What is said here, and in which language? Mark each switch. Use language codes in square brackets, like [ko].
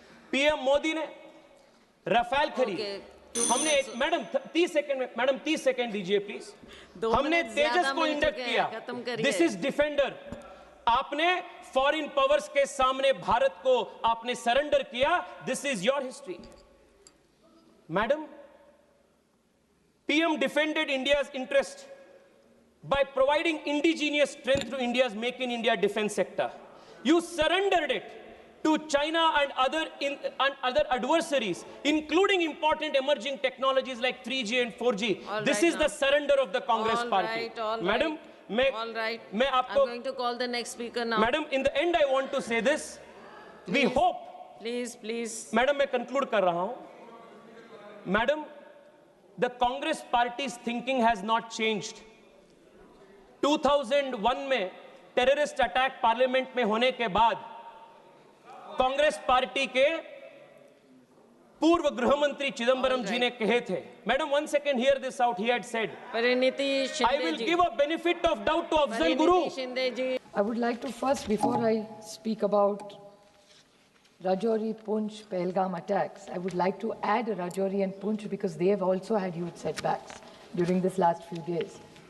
[hi] PM Modi ने Rafale खरीद, हमने मैडम 30 सेकंड में, मैडम 30 सेकंड दीजिए प्लीज। हमने तेजस को इंडक्ट किया, [en] This is defender. [hi] आपने फॉरेन पावर्स के सामने भारत को आपने सरेंडर किया, [en] This is your history. Madam, PM defended India's interest by providing indigenous strength to India's Make in India defense sector. You surrendered it to China and other adversaries, including important emerging technologies like 3G and 4G. This is the surrender of the Congress party. [hi] Madam, मैं आपको, [en] I'm going to call the next speaker now. Madam, in the end, I want to say this. We hope. Please. [hi] Madam, मैं conclude कर रहा हूं. [en] Madam, the Congress party's thinking has not changed. [hi] 2001 में terrorist attack parliament में होने के बाद Congress party के पूर्व गृह मंत्री चिदंबरम जी ने कहे थे, madam [en] 1 second, hear this out, he had said, Pariniti Shinde I will ji. give a benefit of doubt to Afzal Guru. Shinde ji. I would like to first, before I speak about Rajouri, Poonch, Pahalgam attacks, I would like to add Rajouri and Poonch because they have also had huge setbacks during this last few days.